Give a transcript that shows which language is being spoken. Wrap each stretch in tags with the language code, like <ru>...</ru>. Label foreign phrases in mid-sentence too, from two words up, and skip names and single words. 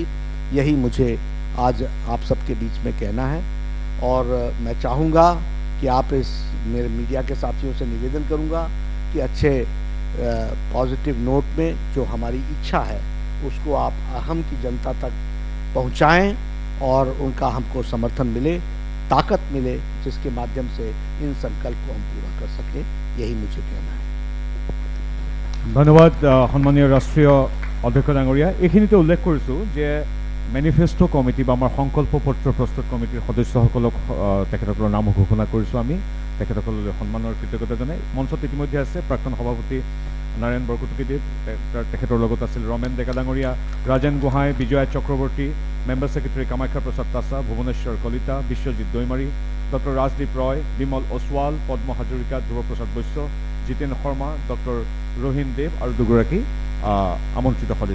<hi>यही मुझे आज आप सबके बीच में कहना है और मैं चाहूँगा कि आप इस मेरे मीडिया के साथियों से निवेदन करूँगा कि अच्छे पॉजिटिव नोट में जो हमारी इच्छा है उसको आप अहम की जनता तक पहुँचाएं और उनका हमको समर्थन मिले, ताकत मिले, जिसके माध्यम से इन संकल्प को हम पूरा कर सकें। यही मुझे कहना है।</hi> <as>ধন্যবাদ সন্মানীয় ৰাষ্ট্ৰীয় অধ্যক্ষ ডাঙৰীয়া। এইখিনিতে উল্লেখ কৰিছোঁ যে</as> <en>manifesto committee</en> <as>বা আমাৰ সংকল্প পত্ৰ প্ৰস্তুত কমিটিৰ সদস্যসকলক তেখেতসকলৰ নাম ঘোষণা কৰিছোঁ। আমি তেখেতসকললৈ সন্মানৰ কৃতজ্ঞতা জনাই মঞ্চত ইতিমধ্যে আছে প্ৰাক্তন সভাপতি নাৰায়ণ বৰকটকীদেৱ, তেখেতৰ লগত আছিল ৰমেন ডেকা ডাঙৰীয়া, ৰাজেন গোহাঁই, বিজয়া চক্ৰৱৰ্তী,</as> <en>member secretary</en> <as>কামাখ্যা প্ৰসাদ তাছা, ভুৱনেশ্বৰ কলিতা, বিশ্বজিৎ দৈমাৰী, ডক্টৰ ৰাজদীপ ৰয়, বিমল ওচৱাল, পদ্ম হাজৰিকা, ধ্ৰুৱ প্ৰসাদ বৈশ্য, জিতেন শৰ্মা, ডক্টৰ ৰহিন দেৱ আৰু দুগৰাকী আমন্ত্ৰিত সদস্য।</as>